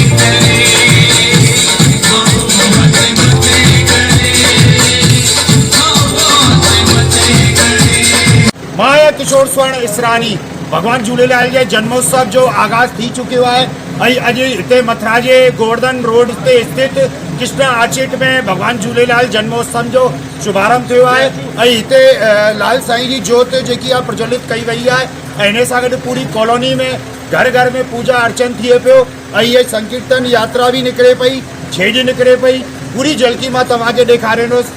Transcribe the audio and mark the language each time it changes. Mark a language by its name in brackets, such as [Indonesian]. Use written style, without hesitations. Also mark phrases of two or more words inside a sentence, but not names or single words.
[Sindhi] माया किशोर स्वर्ण इसरानी भगवान झूलेलाल जे जन्मोत्सव जो आगाज थी चुकियो है। अज इतने मथुरा के गोवर्धन रोड ते स्थित कृष्णा आर्चिड में भगवान झूलेलाल जन्मोत्सव जो शुभारंभ थियो है। इतने लाल साईं जी जोत जी प्रज्वलित कई वही है। इन सां गॾु पूरी कॉलोनी में घर घर में पूजा अर्चन थिए पियो। ये संकीर्तन यात्रा भी निकले पई, छेज निकले पई। पूरी झलकी मां तव्हांखे ॾेखारींदुसि।